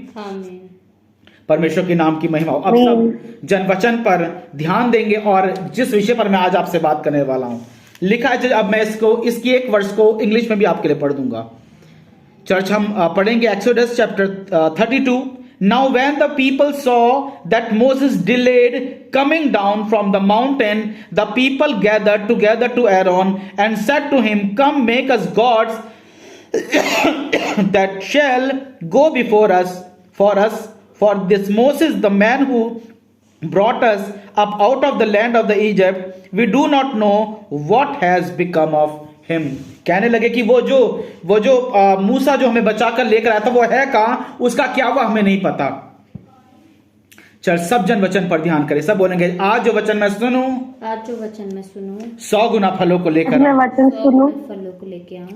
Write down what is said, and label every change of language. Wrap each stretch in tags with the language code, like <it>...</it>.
<hi>आमीन। परमेश्वर के नाम की महिमा हो। अब सब जन वचन पर ध्यान देंगे और जिस विषय पर मैं आज आपसे बात करने वाला हूं, लिखा है, अब मैं इसकी एक वर्ष को इंग्लिश में भी आपके लिए पढ़ दूंगा। चर्च हम पढ़ेंगे exodus chapter 32।</hi> <en>Now when the people saw that Moses delayed coming down from the mountain, the people gathered together to Aaron and said to him, come make us gods that shall go before us, for this Moses, the man who brought us up out of the land of the Egypt, we do not know what has become of him.</en> <hi>कहने लगे कि वो जो मूसा जो हमें बचाकर लेकर आया था वो है कहां, उसका क्या हुआ हमें नहीं पता। चल सब जन वचन पर ध्यान करें। सब बोलेंगे, आज जो वचन मैं सुनूं, आज जो वचन मैं सुनूं 100 गुना फलों को लेकर आऊं। वचन सुनूं, फलों को लेके आऊं।</hi>